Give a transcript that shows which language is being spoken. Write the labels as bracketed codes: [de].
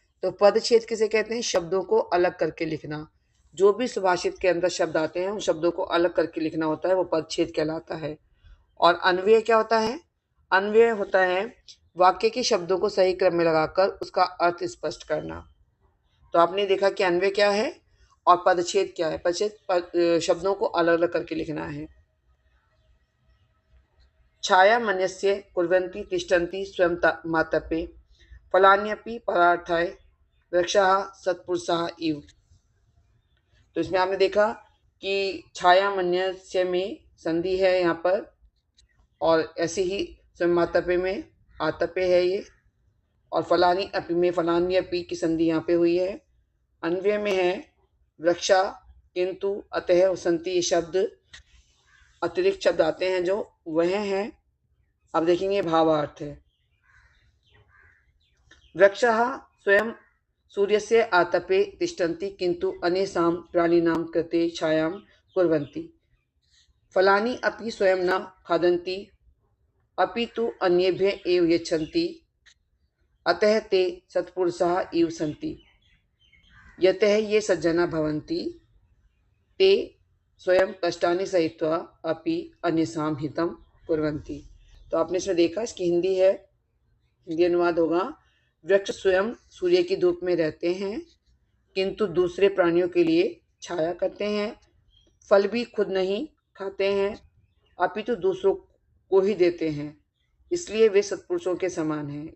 [hi] तो पद छेद किसे कहते हैं? शब्दों को अलग करके लिखना। जो भी सुभाषित के अंदर शब्द आते हैं उन शब्दों को अलग करके लिखना होता है, वो पद छेद कहलाता है। और अन्वय क्या होता है? अन्वय होता है वाक्य के शब्दों को सही क्रम में लगाकर उसका अर्थ स्पष्ट करना। तो आपने देखा कि अन्वय क्या है और पदच्छेद क्या है। पदच्छेद शब्दों को अलग अलग करके लिखना है। [sa] छाया मन्यस्य कुर्वन्ति तिष्ठन्ति स्वयं मातपे, फलान्यपि परार्थाय वृक्षाः सत्पुरुषाः इव। [hi] तो इसमें आपने देखा कि छाया मन्यस्य में संधि है यहाँ पर, और ऐसे ही स्वयं मातपे में आतपे है ये, और फलानी अपि में फलान्यपि की संधि यहाँ पे हुई है। अन्वय में है वृक्षा, किंतु, अतः, संति, ये शब्द अतिरिक्त शब्द आते हैं जो वह हैं। अब देखेंगे भावार्थ है। [sa] वृक्षाः स्वयं सूर्यस्य आतपे तिष्ठन्ति किंतु अन्येषां प्राणिनां कृते छायां कुर्वन्ति। फलानि अपि स्वयं न खादन्ति अपि तु अन्येभ्यः एव यच्छन्ति, अतः ते सत्पुरुषाः इव सन्ति। यतः ये सज्जना भवन्ति ते स्वयं कष्टानि सहित्वा अपि अन्येषां हितं कुर्वन्ति। [hi] तो आपने इसमें देखा, इसकी हिंदी है, हिंदी अनुवाद होगा, वृक्ष स्वयं सूर्य की धूप में रहते हैं किंतु दूसरे प्राणियों के लिए छाया करते हैं, फल भी खुद नहीं खाते हैं अपितु दूसरों को ही देते हैं, इसलिए वे सत्पुरुषों के समान हैं।